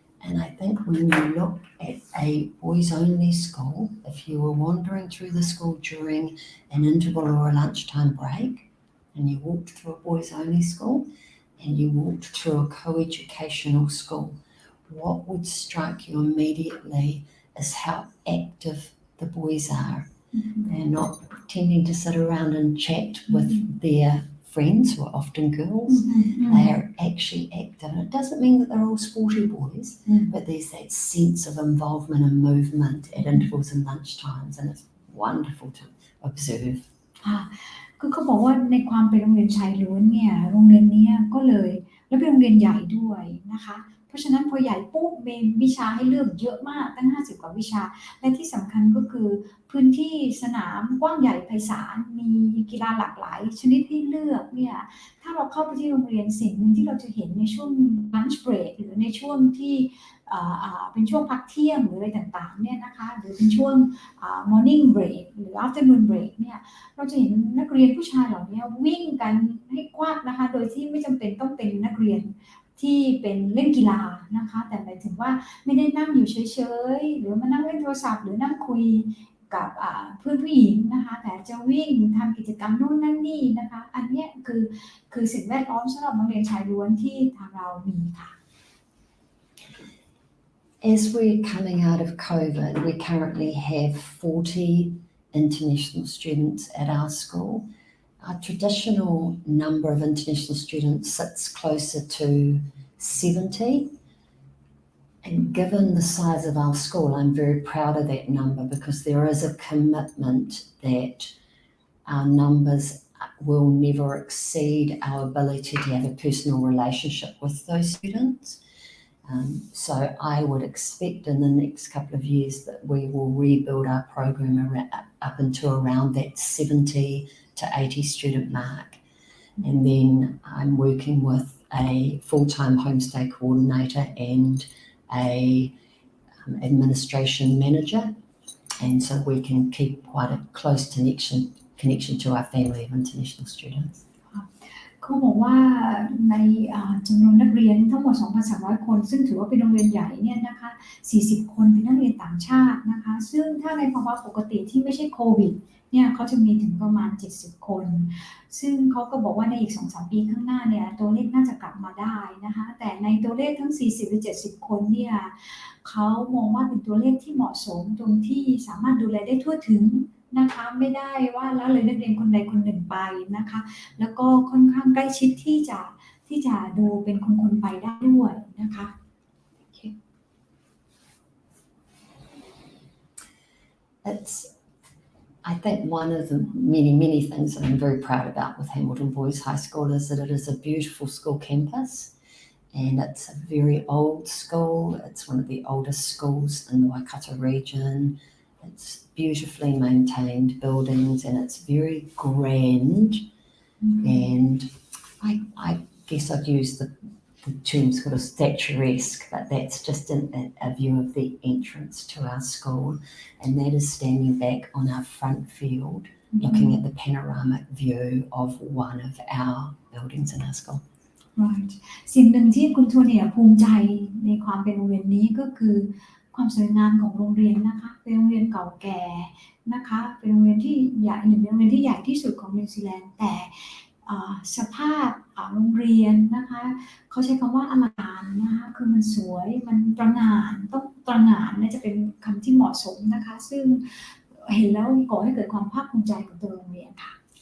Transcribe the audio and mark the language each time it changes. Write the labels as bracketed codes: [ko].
[en] And I think when you look at a boys-only school, if you were wandering through the school during an interval or a lunchtime break, and you walked through a boys-only school, and you walked through a co-educational school, what would strike you immediately is how active the boys are.They're not tending to sit around and chat with their friends who are often girls. They are actually active. And it doesn't mean that they're all sporty boys, but there's that sense of involvement and movement at intervals and lunchtimes, and it's wonderful to observe. [th] คือเขาบอกว่าในความเป็นโรงเรียนชายล้วนเนี่ยโรงเรียนนี้ก็เลยและเป็นโรงเรียนใหญ่ด้วยนะคะเพราะฉะนั้นพอใหญ่ปุ๊บมีวิชาให้เลือกเยอะมากตั้ง50กว่าวิชาและที่สำคัญก็คือพื้นที่สนามกว้างใหญ่ไพศาลมีกีฬาหลากหลายชนิดให้เลือกเนี่ยถ้าเราเข้าไปที่โรงเรียนสิ่งหนึ่งที่เราจะเห็นในช่วง [en] lunch break [th] หรือในช่วงที่ เป็นช่วงพักเที่ยงหรืออะไรต่างๆเนี่ยนะคะหรือเป็นช่วง [en] morning break [th] หรือ [en] afternoon break [th] เนี่ยเราจะเห็นนักเรียนผู้ชายเหล่านี้วิ่งกันให้กว้างนะคะโดยที่ไม่จำเป็นต้องเป็นนักเรียนที่เป็นเล่นกีฬานะคะแต่หมายถึงว่าไม่ได้นั่งอยู่เฉยๆหรือมานั่งเล่นโทรศัพท์หรือนั่งคุยกับเพื่อนผู้หญิงนะคะแต่จะวิ่งทำกิจกรรมนู่นนั่นนี่นะคะอันนี้คือสิ่งแวดล้อมสำหรับนักเรียนชายล้วนที่ทางเรามีค่ะ [en] As we're coming out of COVID, we currently have 40 international students at our school. Our traditional number of international students sits closer to 70. And given the size of our school, I'm very proud of that number because there is a commitment that our numbers will never exceed our ability to have a personal relationship with those students. So I would expect in the next couple of years that we will rebuild our program up into around that 70 to 80 student mark. And then I'm working with a full-time homestay coordinator and a administration manager. And so we can keep quite a close connection to our family of international students. [th] เขาบอกว่าในจำนวนนักเรียนทั้งหมด 2,300 คนซึ่งถือว่าเป็นโรงเรียนใหญ่เนี่ยนะคะ40 คนเป็นนักเรียนต่างชาตินะคะซึ่งถ้าในภาวะปกติที่ไม่ใช่โควิดเนี่ยเขาจะมีถึงประมาณ70 คนซึ่งเขาก็บอกว่าในอีก 2-3 ปีข้างหน้าเนี่ยตัวเลขน่าจะกลับมาได้นะคะแต่ในตัวเลขทั้ง40หรือ70 คนเนี่ย เขามองว่าเป็นตัวเลขที่เหมาะสมตรงที่สามารถดูแลได้ทั่วถึงนะคะไม่ได้ว่าละเลยนักเรียนคนใดคนหนึ่งไปนะคะแล้วก็ค่อนข้างใกล้ชิดที่จะดูเป็นคนๆไปได้ด้วยนะคะ [en] I think one of the many things that I'm very proud about with Hamilton Boys High School is that it is a beautiful school campus and it's a very old school. It's one of the oldest schools in the Waikato region. It's beautifully maintained buildings and it's very grand. And I guess I'd use the term sort of statuesque, but that's just a view of the entrance to our school. And that is standing back on our front field, looking at the panoramic view of one of our buildings in our school. Right. [th] สิ่งหนึ่งที่คุณโทเนียภูมิใจในความเป็นโรงเรียนนี้ก็คือความสวยงามของโรงเรียนนะคะเป็นโรงเรียนเก่าแก่นะคะเป็นโรงเรียนที่ใหญ่เป็นโรงเรียนที่ใหญ่ที่สุดของนิวซีแลนด์แต่ สภาพโรงเรียนนะคะเขาใช้คำว่าอลังการนะคะคือมันสวยมันตระหง่านต้องตระหง่านน่าจะเป็นคำที่เหมาะสมนะคะซึ่งเห็นแล้วก่อให้เกิดความภาคภูมิใจกับตัวโรงเรียนค่ะ